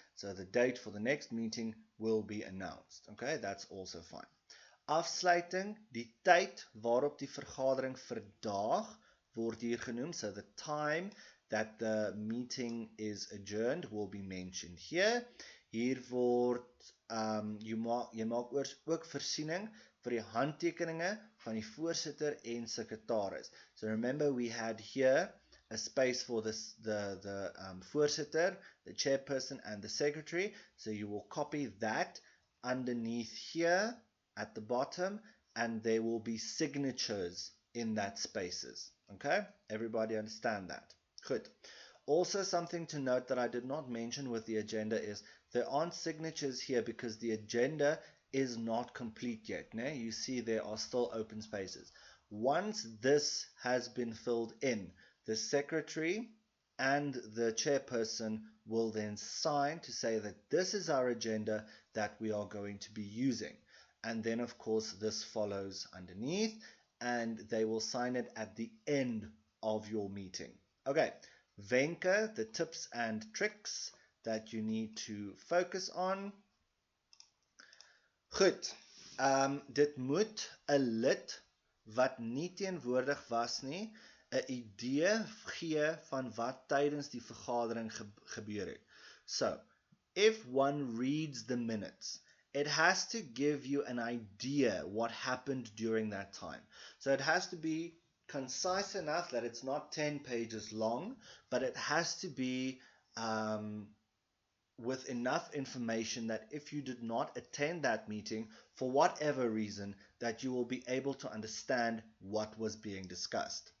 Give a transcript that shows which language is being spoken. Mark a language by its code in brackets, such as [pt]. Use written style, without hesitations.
[en] So the date for the next meeting will be announced. Okay, that's also fine. [af] Afsluiting, die tyd waarop die vergadering verdaag word hier genoem. [en] So the time that the meeting is adjourned will be mentioned here. [af] Hier word jy maak ook voorsiening vir die handtekeninge van die voorsitter en sekretaris. [en] So remember we had here a space for the voorsitter, the chairperson and the secretary. So you will copy that underneath here at the bottom, and there will be signatures in that spaces. Okay, everybody understand that? Good. Also something to note that I did not mention with the agenda is there aren't signatures here because the agenda is not complete yet. No? You see there are still open spaces. Once this has been filled in, the secretary and the chairperson will then sign to say that this is our agenda that we are going to be using. And then of course this follows underneath, and they will sign it at the end of your meeting. Okay, wenke, the tips and tricks that you need to focus on. [af] Goed, dit moet 'n lid wat nie teenwoordig was nie 'n idee gee van wat tydens die vergadering gebeur het. [en] So, if one reads the minutes, it has to give you an idea what happened during that time. So it has to be concise enough that it's not 10 pages long, but it has to be with enough information that if you did not attend that meeting, for whatever reason, that you will be able to understand what was being discussed.